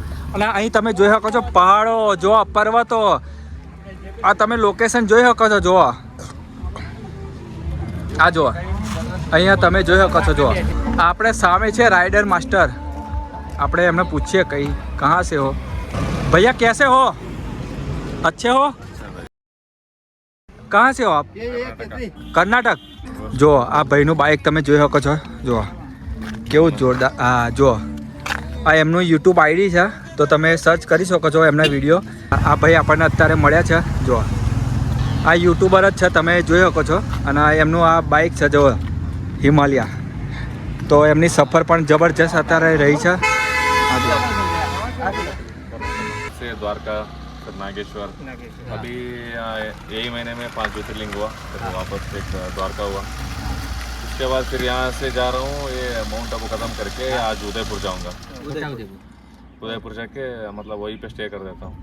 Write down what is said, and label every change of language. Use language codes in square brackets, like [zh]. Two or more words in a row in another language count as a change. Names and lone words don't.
[gu] અને અહીં તમે જોઈ શકો છો પહાડો, જો પર્વતો, આ તમે લોકેશન જોઈ શકો છો. જો આ જો અહીંયા તમે જોઈ શકો છો. જો આપણે સામે છે [en] rider master. [gu] આપણે એમને પૂછીએ કઈ [hi] કहाँ से हो भैया, कैसे हो, अच्छे हो, कहाँ से हो आप? [gu] કર્ણાટક. જો આ ભાઈનું બાઇક તમે જોઈ શકો છો. જો કેવું જોરદાર. હા જો આ એમનું યુટ્યુબ આઈડી છે, તો તમે સર્ચ કરી શકો છો એમના વિડીયો. આ ભાઈ આપણને અત્યારે મળ્યા છે. જો આ યુટ્યુબર જ છે, તમે જોઈ શકો છો. અને એમનું આ બાઇક છે જો હિમાલયા. તો એમની સફર પણ જબરજસ્ત અત્યારે રહી છે. [hi] से द्वारका फिर नागेश्वर अभी यही महीने में 5 ज्योतिर्लिंग हुआ, फिर वापस एक द्वारका हुआ. उसके बाद फिर यहाँ से जा रहा हूँ, ये माउंट आबू खत्म करके आज उदयपुर जाऊँगा. उदयपुर जाके मतलब वहीं पे स्टे कर देता हूँ.